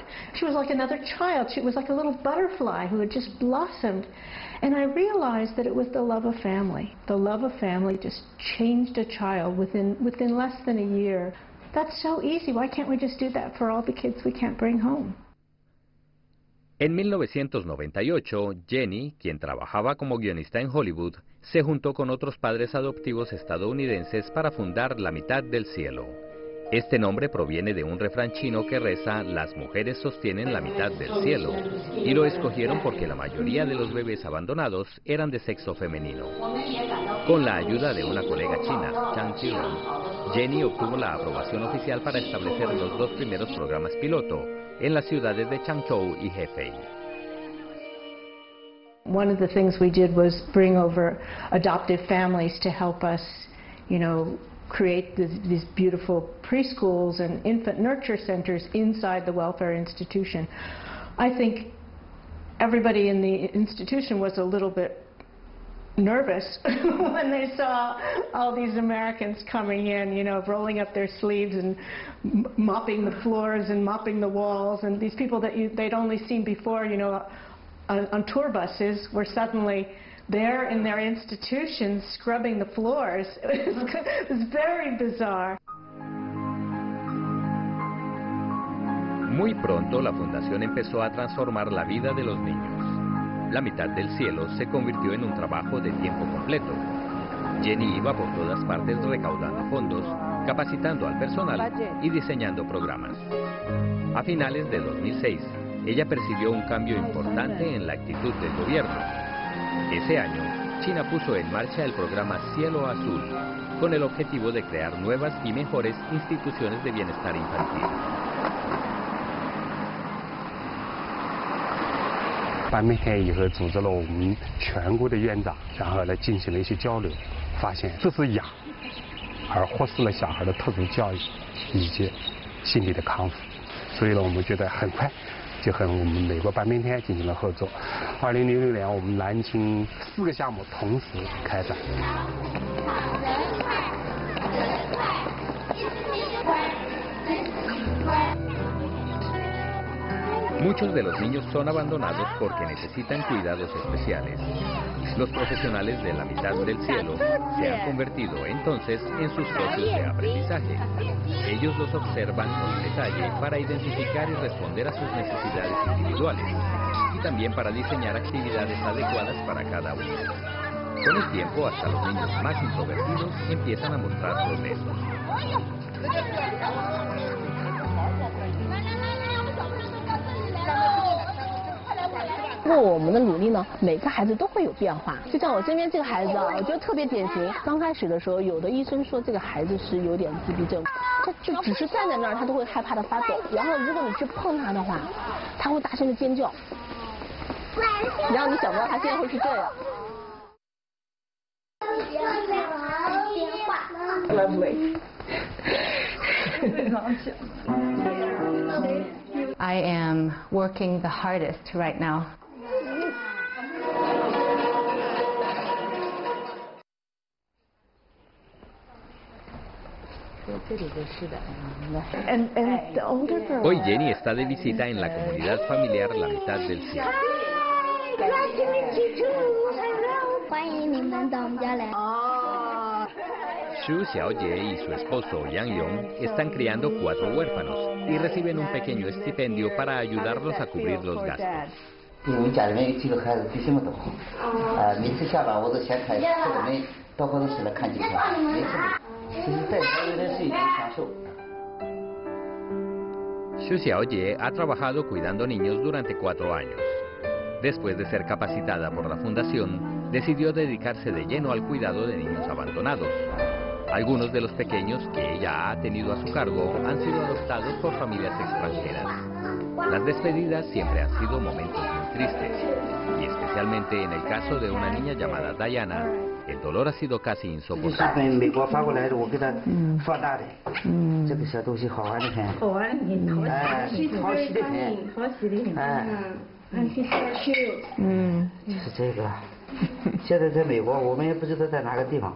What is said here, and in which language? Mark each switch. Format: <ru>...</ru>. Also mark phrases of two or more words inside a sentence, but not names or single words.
<en>She was like another child. She was like a little butterfly who had just blossomed. And I realized that it was the love of family. The love of family just changed a child within less than a year. That's so easy. Why can't we just do that for all the kids we can't bring home?</en> <es>En 1998, Jenny, quien trabajaba como guionista en Hollywood, se juntó con otros padres adoptivos estadounidenses para fundar La Mitad del Cielo. Este nombre proviene de un refrán chino que reza: las mujeres sostienen la mitad del cielo, y lo escogieron porque la mayoría de los bebés abandonados eran de sexo femenino. Con la ayuda de una colega china, Chang Qiren, Jenny obtuvo la aprobación oficial para establecer los dos primeros programas piloto en las ciudades de Changzhou y Hefei.</es> <en>One of the things we did was bring over adoptive families to help us, create these beautiful preschools and infant nurture centers inside the welfare institution. I think everybody in the institution was a little bit nervous when they saw all these Americans coming in, rolling up their sleeves and mopping the floors and mopping the walls, and these people that they'd only seen before, on tour buses were suddenly there in their institutions scrubbing the floors. It was very bizarre.</en> <es>Muy pronto la fundación empezó a transformar la vida de los niños. La Mitad del Cielo se convirtió en un trabajo de tiempo completo. Jenny iba por todas partes recaudando fondos, capacitando al personal y diseñando programas. A finales de 2006, ella percibió un cambio importante en la actitud del gobierno. Ese año, China puso en marcha el programa Cielo Azul, con el objetivo de crear nuevas y mejores instituciones de bienestar infantil.</es> <zh>半边天以后，组织了我们全国的院长，然后来进行了一些交流，发现这是养，而忽视了小孩的特殊教育以及心理的康复，所以呢，我们觉得很快就和我们美国半边天进行了合作。2006年，我们南京4个项目同时开展。</zh> <es>Muchos de los niños son abandonados porque necesitan cuidados especiales. Los profesionales de La Mitad del Cielo se han convertido entonces en sus socios de aprendizaje. Ellos los observan con detalle para identificar y responder a sus necesidades individuales y también para diseñar actividades adecuadas para cada uno. Con el tiempo, hasta los niños más introvertidos empiezan a mostrar progresos.</es> <zh>通过我们的努力呢，每个孩子都会有变化。就像我身边这个孩子啊，我觉得特别典型。刚开始的时候，有的医生说这个孩子是有点自闭症，他就只是站在那儿，他都会害怕的发抖。然后如果你去碰他的话，他会大声的尖叫。然后你想不到他现在会是这样。Lovely.</zh> <en>I am working the hardest right now. And the older girl.</en> <es>Hoy Jenny está de visita en la comunidad familiar La Mitad del Cielo. Xu Xiaojie y su esposo Yang Yong están criando 4 huérfanos y reciben un pequeño estipendio para ayudarlos a cubrir los gastos.</es> <zh>因为我们家里面有几个孩子比什么都好，每次下班我都先开车门到办公室来看几天，每次其实带孩子的是一种享受。</zh> <es>Xu Xiaojie ha trabajado cuidando niños durante 4 años. Después de ser capacitada por la fundación, decidió dedicarse de lleno al cuidado de niños abandonados. Algunos de los pequeños que ella ha tenido a su cargo han sido adoptados por familias extranjeras. Las despedidas siempre han sido momentos muy tristes, y especialmente en el caso de una niña llamada Diana, el dolor ha sido casi</es> <zh>这是</zh> <es>insoportable.</es> <zh>从美国发过来的，我给他放大的。这个小东西好玩的很。好玩的很，哎，讨喜的很。讨喜的很。哎。就是这个。现在在美国，我们也不知道在哪个地方。</zh>